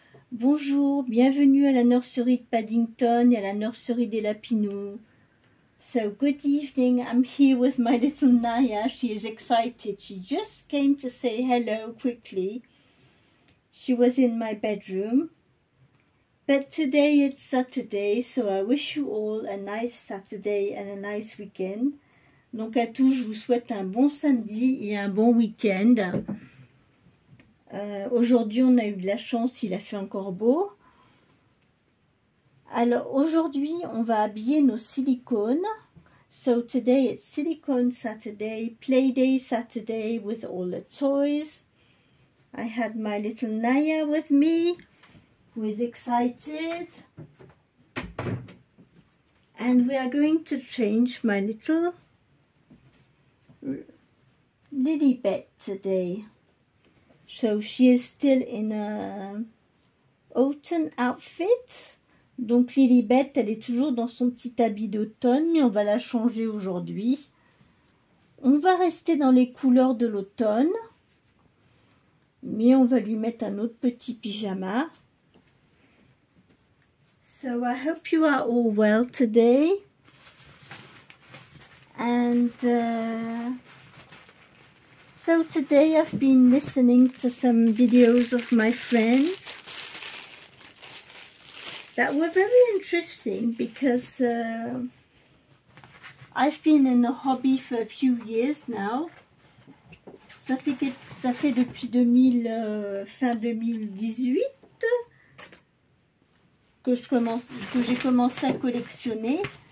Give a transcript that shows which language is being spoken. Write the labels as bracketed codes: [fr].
[fr] Bonjour, bienvenue à la nurserie de Paddington et à la nurserie des Lapinous. [en] So, good evening, I'm here with my little Naya. She is excited. She just came to say hello quickly. She was in my bedroom. But today it's Saturday, so I wish you all a nice Saturday and a nice weekend. [fr] Donc à tous, je vous souhaite un bon samedi et un bon week-end. Aujourd'hui, on a eu de la chance, il a fait encore beau. Alors aujourd'hui, on va habiller nos silicones. [en] So today it's Silicone Saturday, Play Day Saturday with all the toys. I had my little Naya with me, who is excited. And we are going to change my little Lilibet today. So she is still in a autumn outfit. [fr] Donc Lilibet, elle est toujours dans son petit habit d'automne, mais on va la changer aujourd'hui. On va rester dans les couleurs de l'automne, mais on va lui mettre un autre petit pyjama. [en] So I hope you are all well today. And so today I've been listening to some videos of my friends that were very interesting because I've been in the hobby for a few years now. [fr] Ça fait depuis fin 2018 que j'ai commencé à collectionner.